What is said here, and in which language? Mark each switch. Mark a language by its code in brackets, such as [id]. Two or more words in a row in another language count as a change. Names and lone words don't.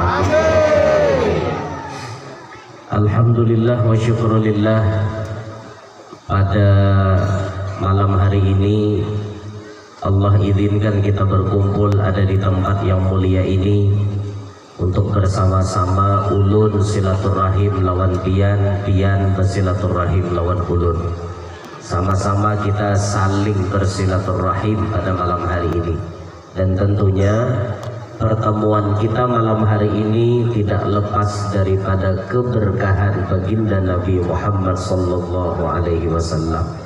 [ar] الحمد لله والشكر لله, [id] pada malam hari ini Allah izinkan kita berkumpul ada di tempat yang mulia ini untuk bersama-sama [bjn] ulun silaturahim lawan pian, pian bersilaturahim lawan ulun. [id] Sama-sama kita saling bersilaturahim pada malam hari ini. Dan tentunya pertemuan kita malam hari ini tidak lepas daripada keberkahan baginda Nabi Muhammad [ar] صلى الله عليه وسلم.